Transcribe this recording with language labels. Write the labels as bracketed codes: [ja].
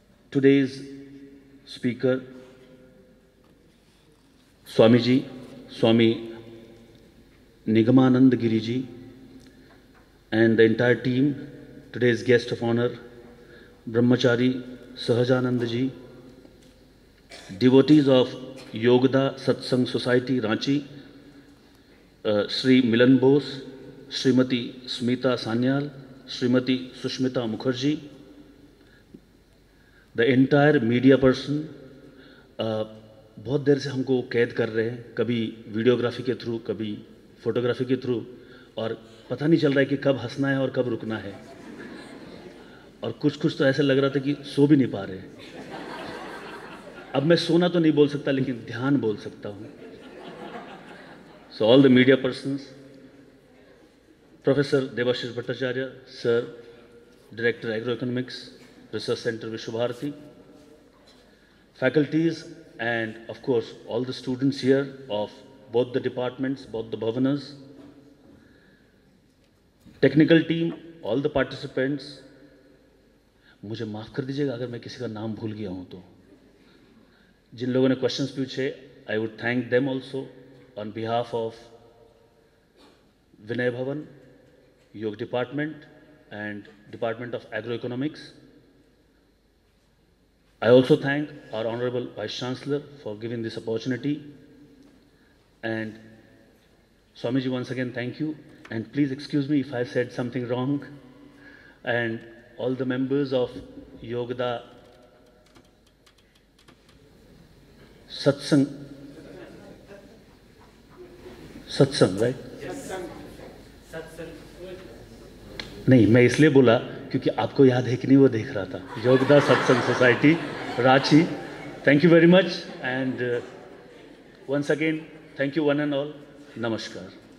[en] Today's speaker, Swami Ji, Swami Nigamanand Giri Ji, and the entire team, today's guest of honor, Brahmachari Sahajanand Ji, devotees of Yogda Satsang Society, Ranchi, Sri Milan Bose, Srimati Smita Sanyal, Srimati Sushmita Mukherjee, the entire media person, [hi] बहुत देर से हमको कैद कर रहे हैं, कभी videography के through, कभी फोटोग्राफी के थ्रू, और पता नहीं चल रहा है कि कब हंसना है और कब रुकना है। और कुछ तो ऐसा लग रहा था कि सो भी नहीं पा रहे। अब मैं सोना तो नहीं बोल सकता, लेकिन ध्यान बोल सकता हूँ। [en] So all the media persons, professor Debashish Bhattacharya sir, director agro economics, research centre Vishwa Bharati, faculties, and of course all the students here of both the departments, both the bhavanas, technical team, all the participants. [hi] मुझे माफ़ कर दीजिएगा अगर मैं किसी का नाम भूल गया हूँ तो। जिन लोगों ने क्वेश्चंस पूछे, [en] I would thank them also on behalf of Vinay Bhavan, Yoga Department and Department of Agroeconomics. I also thank our Honorable Vice Chancellor for giving this opportunity, and Swamiji, once again thank you, and please excuse me if I said something wrong, and all the members of Yogda Satsang, right? [hi] नहीं, मैं इसलिए बोला क्योंकि आपको याद है कि नहीं, वो देख रहा था। योगदा सत्संग society Ranchi, [en] thank you very much, and once again thank you one and all, [hi] नमस्कार।